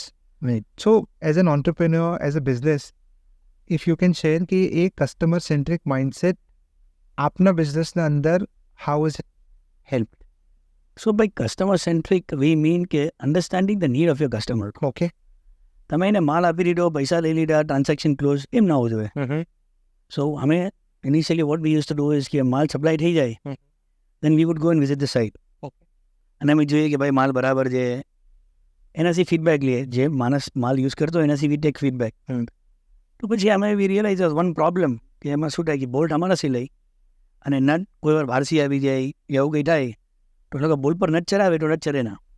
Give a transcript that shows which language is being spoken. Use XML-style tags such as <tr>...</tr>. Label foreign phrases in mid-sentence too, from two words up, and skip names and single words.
<en>Right. So as an entrepreneur, as a business, if you can share</en> <gu>કે એ</gu> <en>customer centric mindset</en> <gu>આપના બિઝનેસના અંદર</gu> <en>how is it helped? So by customer centric we mean કે understanding the need of your customer. Okay.</en> <gu>તમે એને માલ આપી દીધો, પૈસા લઈ લીધા,</gu> <en>transaction close,</en> <gu>એમ ના હોવું જોઈએ.</gu> <en>So અમે initially what we used to do is</en> <gu>કે માલ સપ્લાય થઈ જાય</gu> <en>then we would go and visit the site. Okay.</en> <gu>અને અમે જોઈએ કે ભાઈ માલ બરાબર છે, એનાથી ફીડબેક લઈએ. જે માણસ માલ યુઝ કરતો એનાથી</gu> <en>we take feedback.</en> <gu>તો પછી અમે</gu> <en>we realize one problem</en> <gu>કે એમાં શું થાય કે બોલ્ટ અમારાથી લઈ અને નટ કોઈ વાર બહારથી આવી જાય એવું કંઈ થાય તો લોકો બોલ્ટ પર નટ ચરાવે તો નટ ચરે ના.</gu>